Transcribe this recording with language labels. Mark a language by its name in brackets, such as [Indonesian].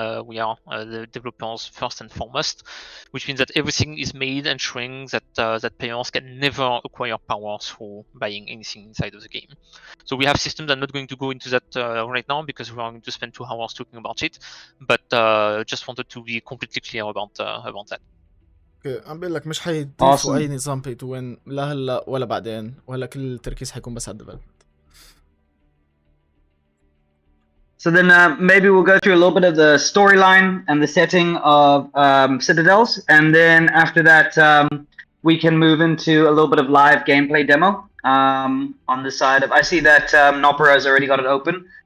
[English] We are the developers first and foremost, which means that everything is made ensuring that players can never acquire power through buying anything inside of the game. So we have systems. I'm not going to go into that right now because we are going to spend 2 hours talking about it, but just wanted to be completely clear about that. [Arabic] اوكي عم بقول لك مش حيضيفوا اي نظام pay to win لا هلا ولا بعدين، ولا كل التركيز حيكون بس على الديفلوبمنت. [English] So then maybe we'll go through a little bit of the storyline and the setting of Citadels, and then after that we can move into a little bit of live gameplay demo. On the side of, I see that Nopera has already got it open.